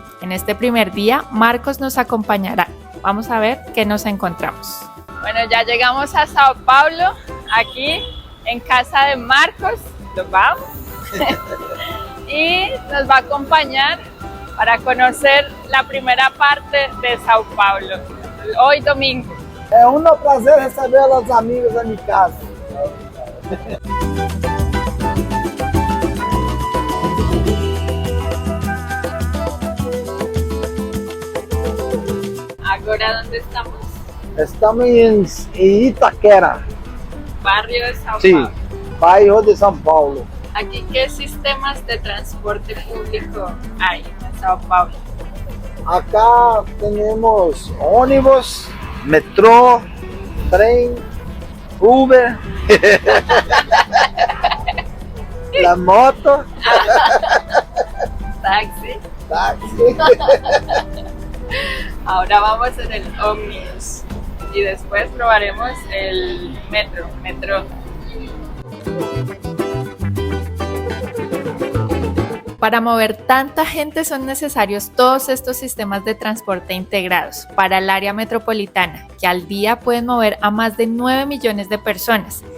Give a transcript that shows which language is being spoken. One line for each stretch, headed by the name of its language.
Spanish: En este primer día, Marcos nos acompañará. Vamos a ver qué nos encontramos. Bueno, ya llegamos a Sao Paulo, aquí en casa de Marcos, ¿nos vamos? Y nos va a acompañar para conocer la primera parte de Sao Paulo, hoy domingo.
Portuguese: É um prazer receber os amigos da minha casa. Agora,
Spanish: ¿dónde estamos?
Portuguese: Estamos em Itaquera,
Spanish: Barrio de Sao
Portuguese: sim,
Spanish: Paulo.
Portuguese: bairro de São Paulo.
Spanish: Aquí, ¿qué sistemas de transporte público hay en Sao Paulo? Acá
Portuguese: temos ônibus, metrô, trem, Uber,
Spanish: la moto, Taxi.
Portuguese: táxi.
Spanish: Ahora vamos en el ómnibus y después probaremos el metro. Para mover tanta gente son necesarios todos estos sistemas de transporte integrados para el área metropolitana, que al día pueden mover a más de 9 millones de personas.